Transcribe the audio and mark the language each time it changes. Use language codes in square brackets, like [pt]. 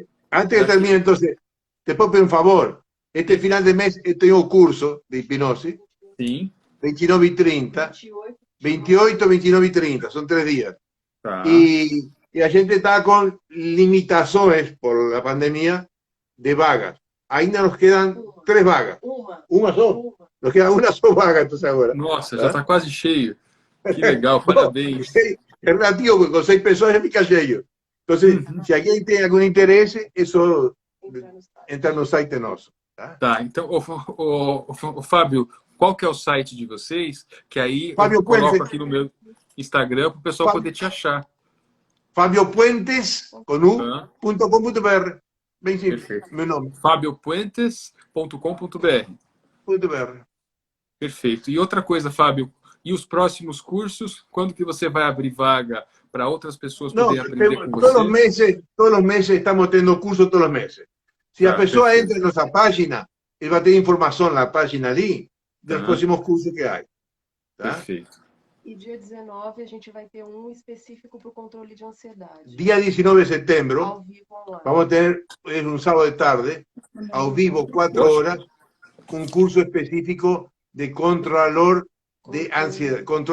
[es] Antes que termine, entonces, te puedo pedir un favor. Este final de mes tengo un curso de hipnosis. Sí. 29 y 30. 28, 29 y 30. Son 3 días. Ah. Y la gente está con limitaciones por la pandemia de vagas. [pt] Ainda nos quedan 3 vagas. Uma só? Nos queda uma só vaga, entonces agora. Nossa, já está quase cheio. Que legal, parabéns. [es] Es relativo, porque con 6 [pt] pessoas já fica cheio. [es] Entonces, si alguien tiene algún interés, eso entra [pt] no site nosso. Tá, então, Fábio, qual que é o site de vocês? Que aí Fábio eu coloco Puentes, aqui no meu Instagram para o pessoal poder te achar. FabioPuentes.com.br. Bem simples, Perfeito. meu nome. FabioPuentes.com.br. Perfeito. E outra coisa, Fábio, e os próximos cursos, quando que você vai abrir vaga para outras pessoas poderem aprender com você? [es] Todos los meses estamos teniendo cursos todos los meses. Si la persona entra en nuestra página, él va a tener información en la página [pt] ali dos [es] próximos cursos que hay. [pt] Tá? Perfeito. E dia 19 a gente vai ter um específico para o controle de ansiedade. [es] Día 19 [pt] de setembro, ao vivo online. [es] vamos a tener en un sábado de tarde, [pt] ao vivo, [es] 4 horas, un curso específico de control de ansiedad.